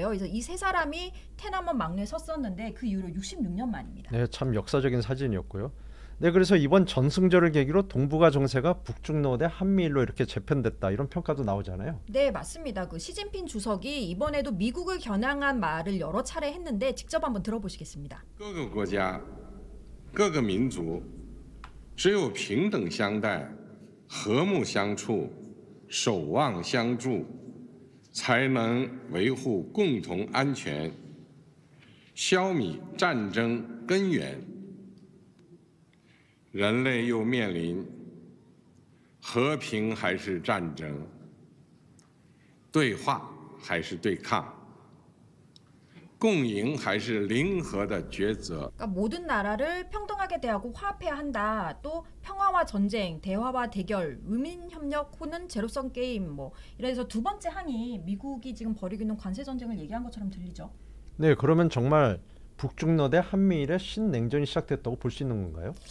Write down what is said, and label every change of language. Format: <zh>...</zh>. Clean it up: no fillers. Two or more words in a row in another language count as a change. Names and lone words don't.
<ko>그래서 이 세 사람이 天安門 막내에 섰었는데 그 이후로 66년 만입니다. 네, 참 역사적인 사진이었고요. 네, 그래서 이번 전승절을 계기로 동북아 정세가 북중러 대 한미일로 이렇게 재편됐다, 이런 평가도 나오잖아요. 네, 맞습니다. 그 시진핑 주석이 이번에도 미국을 겨냥한 말을 여러 차례 했는데 직접 한번 들어보시겠습니다.</ko> <zh>各个国家各个民族只有平等相待和睦相处守望相助才能维护共同安全消弭战争根源人类又面临和平还是战争对话还是对抗共赢还是零和的抉择。</zh> <ko>그러니까 모든 나라를 평등하게 대하고 화합해야 한다. 또 평화와 전쟁, 대화와 대결, 의민 협력 혹은 제로섬 게임 뭐 이래서 두 번째 항이 미국이 지금 벌이고 있는 관세 전쟁을 얘기한 것처럼 들리죠. 네, 그러면 정말 북중러 대 한미일의 신냉전이 시작됐다고 볼 수 있는 건가요?</ko>